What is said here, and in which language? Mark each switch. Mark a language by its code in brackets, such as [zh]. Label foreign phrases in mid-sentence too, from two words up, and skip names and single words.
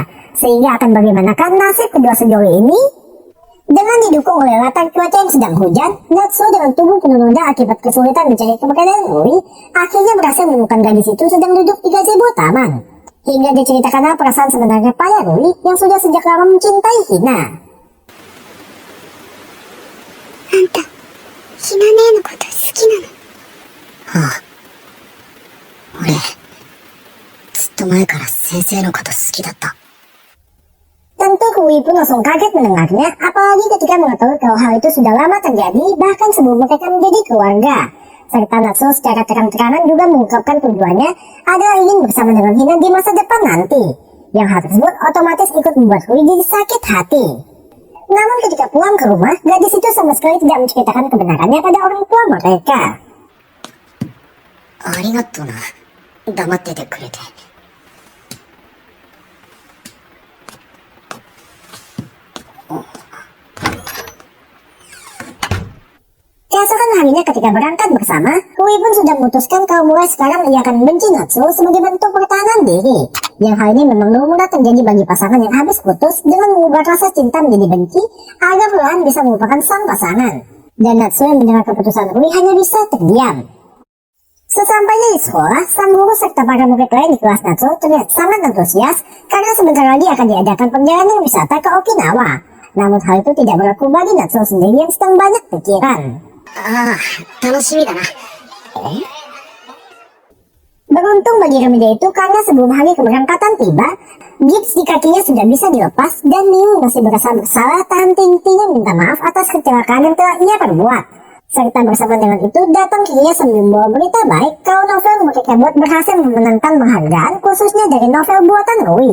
[id] Sehingga akan bagaimanakah nasib kedua sejoli ini? Dengan didukung oleh latar cuaca yang sedang hujan, Natsuo dengan tubuh penuh noda akibat kesulitan mencari keberadaan Rui, akhirnya berhasil menemukan gadis itu sedang duduk di gazebo taman. Hingga diceritakanlah perasaan sebenarnya pada Rui yang sudah sejak lama mencintai Hina. [ja] あんた、ひな姉のこと好きなの？ああ。俺、ずっと前から先生のこと好きだった。 [id] Tentu Rui pun langsung kaget mendengarnya, apalagi ketika mengetahui kalau hal itu sudah lama terjadi, bahkan sebelum mereka menjadi keluarga. Serta Natsuo secara terang-terangan juga mengungkapkan tujuannya adalah ingin bersama dengan Hina di masa depan nanti. Yang hal tersebut otomatis ikut membuat Rui jadi sakit hati. Namun ketika pulang ke rumah, gadis itu sama sekali tidak menceritakan kebenarannya pada orang tua mereka. [ja] ありがとうな。黙っててくれて。 [id] Keesokan harinya ketika berangkat bersama, Rui pun sudah memutuskan kalau mulai sekarang ia akan benci Natsuo sebagai bentuk pertahanan diri. Yang hal ini memang lumrah terjadi bagi pasangan yang habis putus dengan mengubah rasa cinta menjadi benci agar perlahan bisa melupakan sang pasangan. Dan Natsuo yang mendengar keputusan Rui hanya bisa terdiam. Sesampainya di sekolah, sang guru serta para murid lain di kelas Natsuo terlihat sangat antusias karena sebentar lagi akan diadakan perjalanan wisata ke Okinawa. Namun hal itu tidak berlaku bagi Natsuo sendiri yang sedang banyak pikiran. [ja] ああ、楽しみだな。 [id] Beruntung bagi remaja itu karena sebelum hari keberangkatan tiba, gips di kakinya sudah bisa dilepas dan Miu masih merasa bersalah tahan tingginya minta maaf atas kecelakaan yang telah ia perbuat. Serta bersama dengan itu datang kirinya sambil membawa berita baik kalau novel yang mereka buat berhasil memenangkan penghargaan khususnya dari novel buatan Rui.